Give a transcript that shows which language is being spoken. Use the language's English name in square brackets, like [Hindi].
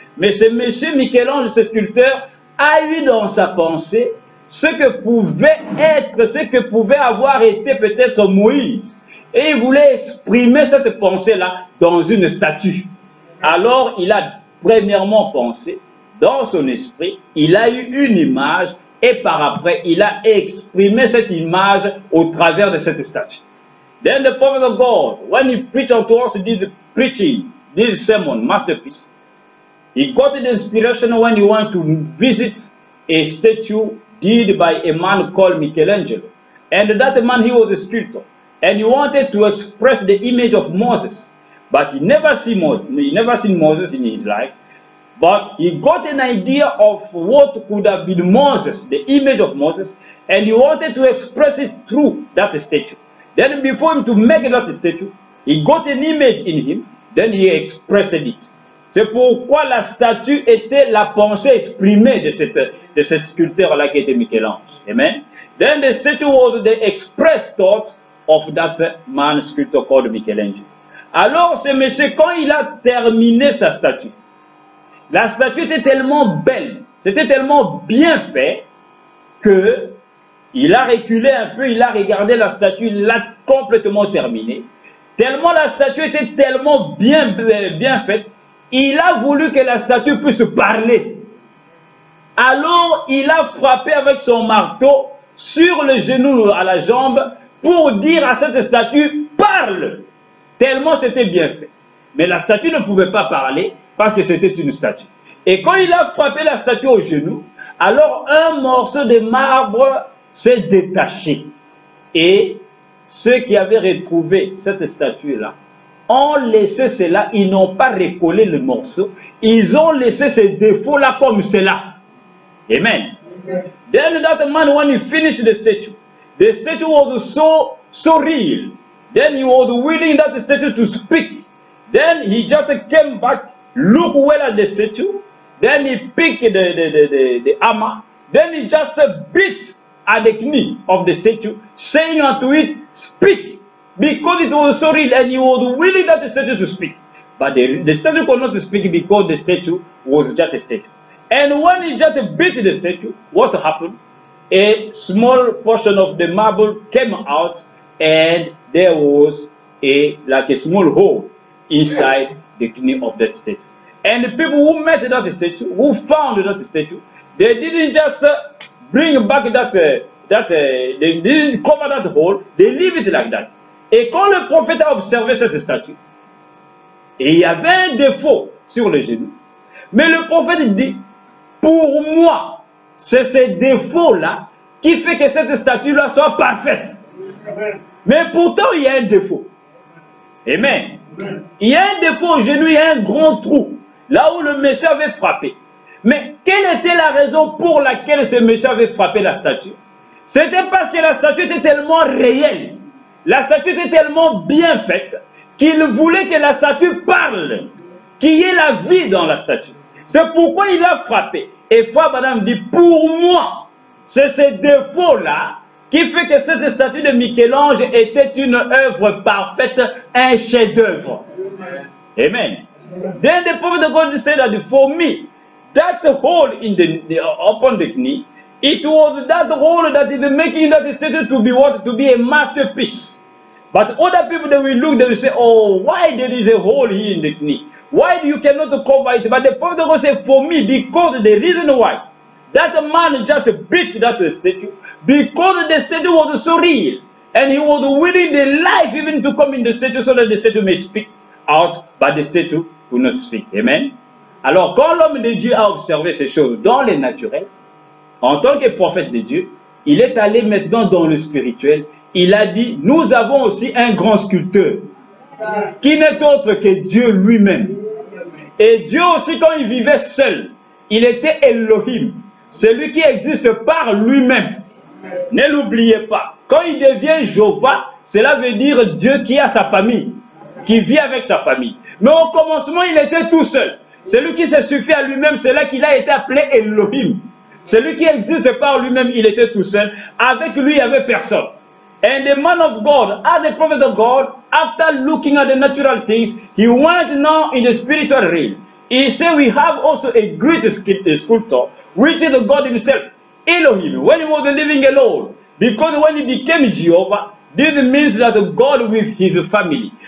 [French] Mais ce monsieur Michel-Ange, ce sculpteur, a eu dans sa pensée ce que pouvait être, ce que pouvait avoir été peut-être Moïse. Et il voulait exprimer cette pensée-là dans une statue. Alors il a premièrement pensé, dans son esprit, il a eu une image, et par après, il a exprimé cette image au travers de cette statue. [English] Then the prophet of God, when he preached unto us this preaching, this sermon, masterpiece, he got the inspiration when he went to visit a statue did by a man called Michelangelo. And that man, he was a sculptor. And he wanted to express the image of Moses. But he never seen Moses in his life. But he got an idea of what could have been Moses, the image of Moses, and he wanted to express it through that statue. Then before him to make that statue, he got an image in him, then he expressed it. [French] C'est pourquoi la statue était la pensée exprimée de ce sculpteur-là qui était Michel-Ange. Amen. [English] Then the statue was the expressed thought of that man sculptor called Michelangelo. [French] Alors ce monsieur, quand il a terminé sa statue, la statue était tellement belle, c'était tellement bien fait que il a reculé un peu, il a regardé la statue, il l'a complètement terminée. Tellement la statue était tellement bien faite, il a voulu que la statue puisse parler. Alors il a frappé avec son marteau sur le genou à la jambe pour dire à cette statue, parle! Tellement c'était bien fait. Mais la statue ne pouvait pas parler parce que c'était une statue. Et quand il a frappé la statue au genou, alors un morceau de marbre s'est détaché. Et ceux qui avaient retrouvé cette statue-là ont laissé cela, ils n'ont pas recollé le morceau, ils ont laissé ces défauts-là comme cela. Amen. [English] Then that man, when he finished the statue was so real. Then he was willing that statue to speak. Then he just came back, looked well at the statue. Then he picked the hammer. Then he just beat at the knee of the statue, saying unto it, speak. Because it was so real and he was willing that the statue to speak. But the statue could not speak because the statue was just a statue. And when he just beat the statue, what happened? A small portion of the marble came out and there was like a small hole inside the knee of that statue. And the people who met that statue, who found that statue, they didn't just bring back they didn't cover that hole, they leave it like that. [French] Et quand le prophète a observé cette statue, et il y avait un défaut sur le genou, mais le prophète dit, pour moi, c'est ce défaut-là qui fait que cette statue-là soit parfaite. Mais pourtant, il y a un défaut. Amen. Il y a un défaut au genou, il y a un grand trou, là où le monsieur avait frappé. Mais quelle était la raison pour laquelle ce monsieur avait frappé la statue? C'était parce que la statue était tellement réelle, la statue était tellement bien faite, qu'il voulait que la statue parle, qu'il y ait la vie dans la statue. C'est pourquoi il a frappé. Et Frère Branham dit, pour moi, c'est ce défaut-là qui fait que cette statue de Michel-Ange était une œuvre parfaite, un chef-d'œuvre. Amen. [English] Then the prophet of God said that for me, that hole in upon the knee, it was that hole that is making that statue to be what? To be a masterpiece. But other people, they will look, they will say, oh, why there is a hole here in the knee? Why you cannot cover it? But the prophet of God said, for me, because the reason why that man just beat that statue, because the statue was so real, and he was willing the life even to come in the statue so that the statue may speak out, but the statue will not speak. Amen. [French] Alors, quand l'homme de Dieu a observé ces choses dans le naturel, en tant que prophète de Dieu, il est allé maintenant dans le spirituel. Il a dit, nous avons aussi un grand sculpteur, qui n'est autre que Dieu lui-même. Et Dieu aussi, quand il vivait seul, il était Elohim, celui qui existe par lui-même. Ne l'oubliez pas. Quand il devient Jéhovah, cela veut dire Dieu qui a sa famille, qui vit avec sa famille. Mais au commencement, il était tout seul. Celui qui se suffit à lui-même, c'est là qu'il a été appelé Elohim. Celui qui existe par lui-même, il était tout seul. Avec lui, il n'y avait personne. [English] And the man of God, as the prophet of God, after looking at the natural things, he went now in the spiritual realm. He said, we have also a great sculptor, which is God himself, Elohim, when he was living alone. Because when he became Jehovah, this means that God with his family.